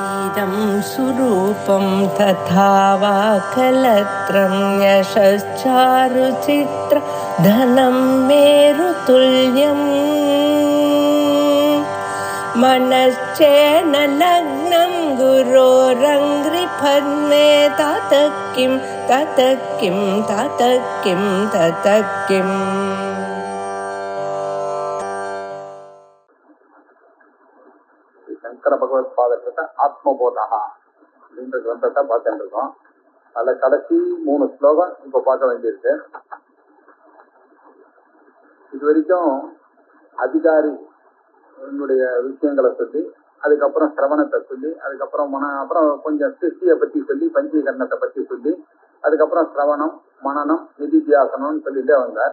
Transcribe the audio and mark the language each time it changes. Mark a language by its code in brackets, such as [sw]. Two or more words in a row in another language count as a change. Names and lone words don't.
[sa] इदं सुरूपं तथा वा कलत्रं यशश्चारुचित्र धनं मेरुतुल्यम् मनश्चेन लग्नं गुरोरङ्घ्रिपद्मे ततः किं ततः किं ततः किं ततः किम्. [ta] சங்கர பகவத் பாதத்தை ஆத்மபோதா அப்படின்ற கிரந்தத்தை பார்த்துட்டு இருக்கோம். அதுல கடைசி 3 ஸ்லோகம் இப்ப பார்க்க வேண்டியிருக்கு. இது வரைக்கும் அதிகாரி விஷயங்களை சொல்லி, அதுக்கப்புறம் சிரவணத்தை சொல்லி, அதுக்கப்புறம் அப்புறம் கொஞ்சம் சிருஷ்டியை பத்தி சொல்லி, பஞ்சீகரணத்தை பத்தி சொல்லி, அதுக்கப்புறம் சிரவணம், மனனம், நிதித்தியாசனம்னு சொல்லிட்டே வந்தார்.